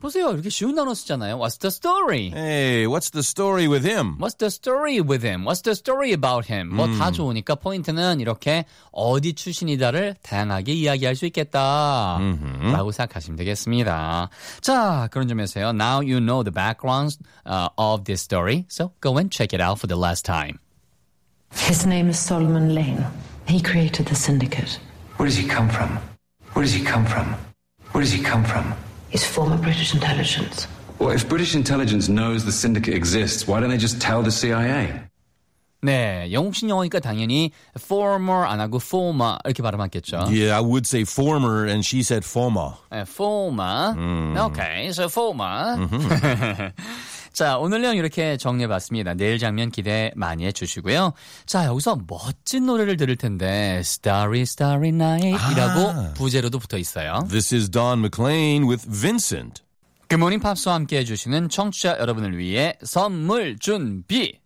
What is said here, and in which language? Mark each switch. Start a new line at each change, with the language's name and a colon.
Korean: 보세요, 이렇게 쉬운 단어 쓰잖아요.
English: What's the story? Hey, what's the story with him? What's the story with him? What's the story about him?
Korean: 뭐 다 좋으니까 포인트는 이렇게 어디 출신이다를 다양하게 이야기할 수 있겠다라고 생각하시면 되겠습니다. 자, 그런 점에서요.
English: Now you know the background of this story, so go and check it out for the last time. His name is Solomon Lane. He created the syndicate. Where does he come from? Where does he come from? Where does he come from? He's former British intelligence. Well, if British intelligence knows the syndicate exists, why don't they just tell the CIA?
Korean: 네, 영국식 영어니까 당연히 former 안 하고 former 이렇게 발음하겠죠.
English: Yeah, I would say former and she said former. Former. Okay, so former. Mm-hmm.
Korean: 자, 오늘 내용 이렇게 정리해봤습니다. 내일 장면 기대 많이 해주시고요. 자, 여기서 멋진 노래를 들을 텐데 Starry Starry Night 이라고 아, 부제로도 붙어있어요.
English: This is Don McLean with Vincent.
Korean: Good Morning Pops와 함께해주시는 청취자 여러분을 위해 선물 준비!